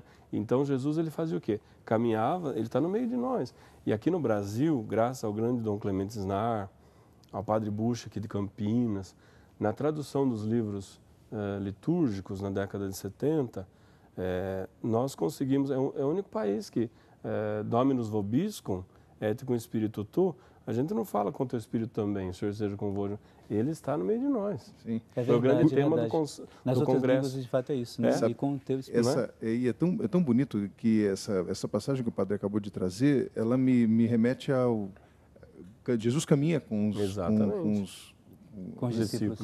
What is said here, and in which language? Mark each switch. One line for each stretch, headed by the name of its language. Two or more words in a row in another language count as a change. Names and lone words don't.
Portuguese: Então, Jesus ele fazia o quê? Caminhava, ele está no meio de nós. E aqui no Brasil, graças ao grande Dom Clemente Snar, ao Padre Bucha aqui de Campinas, na tradução dos livros litúrgicos na década de 70, nós conseguimos, é o único país que
Latin: Dominus vobiscum, et cum spiritu tu,
Portuguese: a gente não fala com o teu espírito também, o Senhor seja convosco. Ele está no meio de nós. Sim. Foi o grande tema do Nas outras Congresso. línguas, de fato, é isso, né? E com o teu espírito. É tão bonito que essa passagem que o padre acabou de trazer, ela me remete ao... Jesus caminha com os discípulos.